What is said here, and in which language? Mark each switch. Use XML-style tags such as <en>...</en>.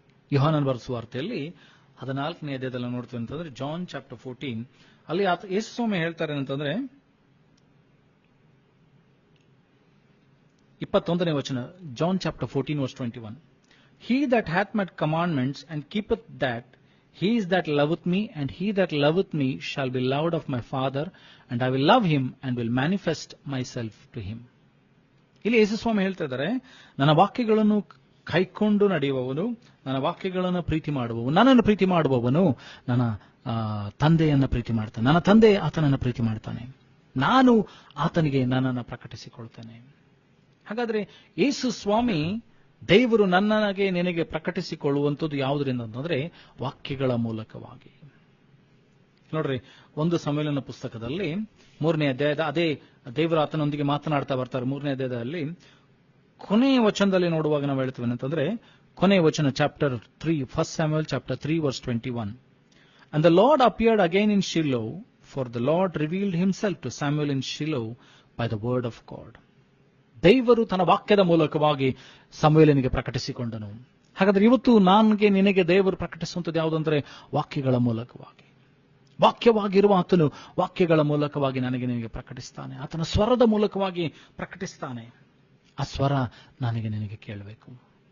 <kn>ಯೋಹಾನನ ಬರೆದ ಸುವಾರ್ತೆಯಲ್ಲಿ 14ನೇ ಅಧ್ಯಾಯದಲ್ಲಿ ನೋಡ್ತೀವಿ ಅಂತಂದ್ರೆ, ಜಾನ್ ಚಾಪ್ಟರ್ 14, ಅಲ್ಲಿ ಯೇಸು ಸ್ವಾಮಿ ಹೇಳ್ತಾರೆ ಅಂತಂದ್ರೆ 21ನೇ ವಚನ, John chapter 14 verse 21.</kn> <en>He that hath my commandments and keepeth that, he is that loveth me, and he that loveth me shall be loved of my Father, and I will love him and will manifest myself to him.</en> <kn>ಇಲ್ಲಿ ಯೇಸು ಸ್ವಾಮಿ ಹೇಳ್ತಾ ಇದ್ದಾರೆ, ನನ್ನ ವಾಕ್ಯಗಳನ್ನು ಕೈಕೊಂಡು ನಡೆಯುವವನು, ನನ್ನ ವಾಕ್ಯಗಳನ್ನು ಪ್ರೀತಿ ಮಾಡುವವನು, ನನ್ನನ್ನು ಪ್ರೀತಿ ಮಾಡುವವನು ನನ್ನ ತಂದೆಯನ್ನ ಪ್ರೀತಿ ಮಾಡ್ತಾನೆ, ನನ್ನ ತಂದೆ ಆತನನ್ನು ಪ್ರೀತಿ ಮಾಡ್ತಾನೆ, ನಾನು ಆತನಿಗೆ ನನ್ನನ್ನು ಪ್ರಕಟಿಸಿಕೊಳ್ತೇನೆ. ಹಾಗಾದ್ರೆ ಯೇಸು ಸ್ವಾಮಿ ದೇವರು ನನಗೆ ನಿನಗೆ ಪ್ರಕಟಿಸಿಕೊಳ್ಳುವಂಥದ್ದು ಯಾವುದರಿಂದ ಅಂತಂದ್ರೆ ವಾಕ್ಯಗಳ ಮೂಲಕವಾಗಿ. ನೋಡ್ರಿ, 1 ಸಮುವೇಲನ ಪುಸ್ತಕದಲ್ಲಿ 3ನೇ ಅಧ್ಯಾಯದ ಅದೇ ದೇವರು ಆತನೊಂದಿಗೆ ಮಾತನಾಡ್ತಾ ಬರ್ತಾರೆ. 3ನೇ ಅಧ್ಯಾಯದಲ್ಲಿ ಕೊನೆಯ ವಚನದಲ್ಲಿ ನೋಡುವಾಗ ನಾವು ಹೇಳ್ತೀವಿ ಅಂತಂದ್ರೆ, ಕೊನೆಯ ವಚನ chapter 3, 1 Samuel chapter 3 verse 21.</kn> <en>And the Lord appeared again in Shiloh, for the Lord revealed himself to Samuel in Shiloh by the word of God.</en> <kn>ದೇವರು ತನ್ನ ವಾಕ್ಯದ ಮೂಲಕವಾಗಿ ಸಮುವೇಲನಿಗೆ ಪ್ರಕಟಿಸಿಕೊಂಡನು. ಹಾಗಾದ್ರೆ ಇವತ್ತು ನನಗೆ ನಿನಗೆ ದೇವರು ಪ್ರಕಟಿಸುವಂಥದ್ದು ಯಾವುದಂದ್ರೆ ವಾಕ್ಯಗಳ ಮೂಲಕವಾಗಿ. ವಾಕ್ಯವಾಗಿರುವ ಆತನು ವಾಕ್ಯಗಳ ಮೂಲಕವಾಗಿ ನನಗೆ ನಿನಗೆ ಪ್ರಕಟಿಸ್ತಾನೆ. ಆತನ ಸ್ವರದ ಮೂಲಕವಾಗಿ ಪ್ರಕಟಿಸ್ತಾನೆ. ಆ ಸ್ವರ ನನಗೆ ನಿನಗೆ ಕೇಳಬೇಕು.</kn>